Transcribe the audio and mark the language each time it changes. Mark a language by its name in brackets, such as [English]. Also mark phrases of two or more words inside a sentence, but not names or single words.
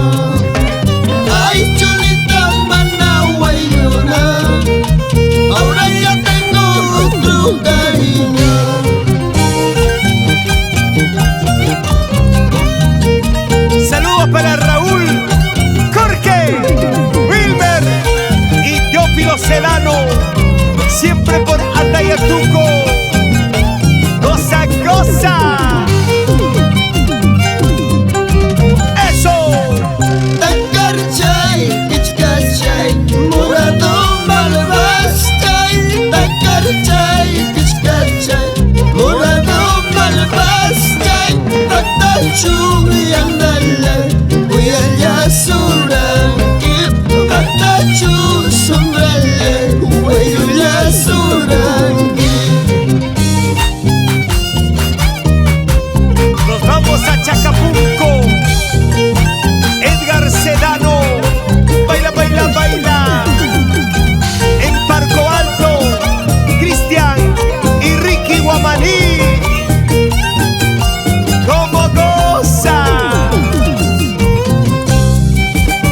[Spanish] Ay, cholita managuayona, ahora ya tengo otro cariño. Saludos para Raúl, Jorge, Wilmer y Teófilo Sedano, siempre por Atayatuco. ¡Goza, goza! ¡Eso! [Quechua] Takarchay, kichkachay, morado malvastay. Takarchay, kichkachay, morado malvastay. Tatachu yandala, uyaya suranki. Tatachu sombrale, uyaya suranki. [Spanish] Nos vamos a Chacapulco. Edgar Sedano, baila, baila, baila. En Parco Alto, Cristian y Ricky Guamaní. ¡Cómo goza!